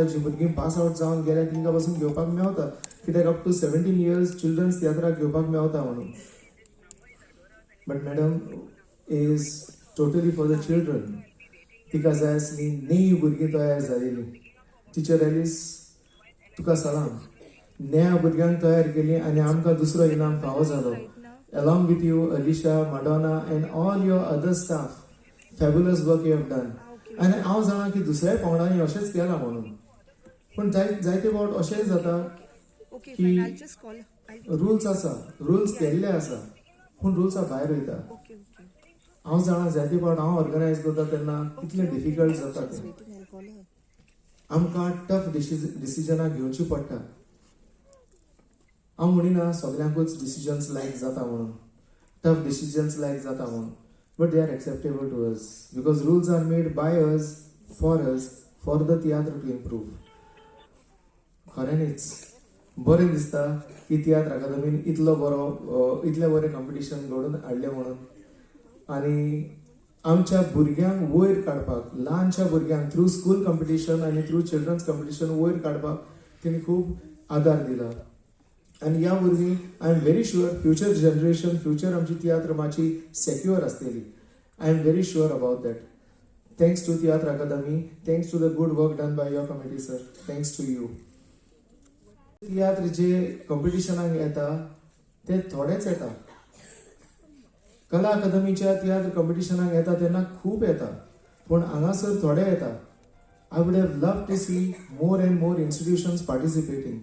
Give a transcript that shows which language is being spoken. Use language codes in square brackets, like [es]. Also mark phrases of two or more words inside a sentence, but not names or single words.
[kok] जीं भुरगीं [en] pass out [kok] जावन गेल्या तांकां बसून घेवपाक मेवता. कित्याक [en] up to 17 years childrens [kok] तियात्राक घेवपाक मेवता म्हणून. [en] But madam is totally for the children. [kok] तिका जाय आसली नी भुरगीं तयार जालेलीं. टिचर एलिस तुका सलाम. नया भुरग्यांक तयार केली आनी आमकां दुसरो इनाम फावो जालो. [en] Along with you, Alicia, Madonna, and all your other staff, fabulous work you have done. [kok] आनी हांव जाणा की दुसऱ्या पंगडांनी अशेंच केलां म्हणून. पूण जायते फावट अशेंय जाता [en] Okay, [kok] की [en] fine. I'll just call. [kok] रुल्स आसा. रुल्स केल्ले आसा पूण रुल्सा भायर वयता. [en] Okay, okay. [kok] हांव जाणा जायते फावट हांव ऑर्गनायज करता तेन्ना कितलें डिफिकल्ट जाता तें. [en] Waiting, I'll call her. [kok] आमकां [en] tough decisions [kok] घेवची पडटा. हांव म्हणिना सगळ्यांकूच डिसिजन्स लायक जाता म्हणून. [en] tough decisions [kok] लायक जाता म्हणून. [en] But they are acceptable to us because rules are made by us for the tiatr to improve. [kok] खऱ्यांनीच बरें दिसता की तियात्र अकादमीन इतलें बरें कॉम्पिटिशन घडोवन हाडलें म्हणून. आनी आमच्या भुरग्यांक वयर काडपाक, ल्हानशा भुरग्यांक [en] through school competition [kok] आनी [en] through childrens competition [kok] वयर काडपाक तेणी खूब आदार दिला. आनी ह्या वरवीं [en] I am very sure future generation, future [kok] आमची तियात्र मातशी सेक्युअर आसतली. [en] I am very sure about that. Thanks to Tiatr Akademi. Thanks to the good work done by your committee sir. Thanks to you. [kok] तियात्र जे कॉम्पिटिशनाक येता ते थोडेच येता. कला अकादमीच्या तियात्र कॉम्पिटिशनाक येता तेन्ना खूब येता पूण हांगासर थोडे येता. [en] I would have love to see more and more institutions participating.